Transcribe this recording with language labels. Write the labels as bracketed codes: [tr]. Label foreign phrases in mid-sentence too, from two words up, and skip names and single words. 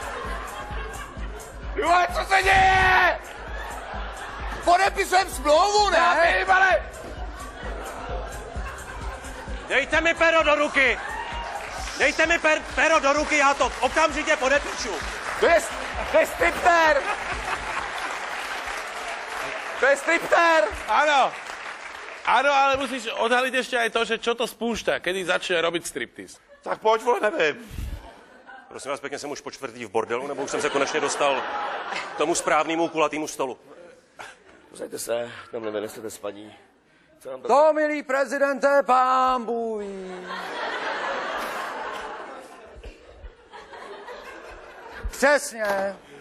[cs] Jo, co se děje? Podepisujeme smlouvu, ne? Dejte mi pero do ruky. Dejte mi pero do ruky, já to okamžitě podepíšu. To je striptér! To je striptér! [sk] Áno, ale musíš odhaliť ešte aj to, že čo to spúšťa, kedy začne robiť striptease. [cs] Tak pojď, vole, nevím. Prosím vás pěkně, jsem už po čtvrtý v bordelu, nebo už jsem se konečně dostal k tomu správnému kulatýmu stolu? Posaďte se, tam nevynesete spaní. To, milý prezidente, pán Bůh ví. Přesně.